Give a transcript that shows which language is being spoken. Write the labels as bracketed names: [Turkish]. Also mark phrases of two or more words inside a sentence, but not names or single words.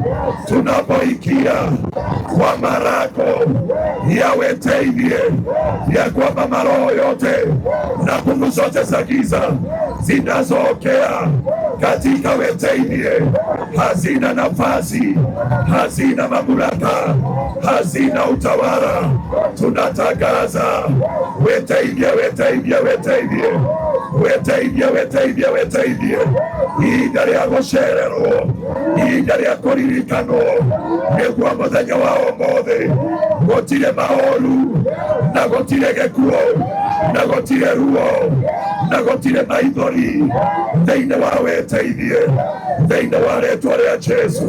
[Swahili] Tunapoingia kwa marako ya wetaidie, ya kwamba maroho yote na nguvu zote za giza zinazookea katika wetaidie hazina nafasi, hazina mamlaka, hazina utawala. [Kikuyu] Tunatangaza wetaidie, ihinda rĩa gũcererwo, ihinda rĩa kũririkanwo nĩguo mũthenya wa ũmũthĩ. Gũtirĩ maũru, na gũtirĩ gĩkuũ, na gũtirĩ ruo, na gũtirĩ maithori thĩinĩ wa wetaidie, thĩinĩ wa rĩĩtwa rĩa Jesu.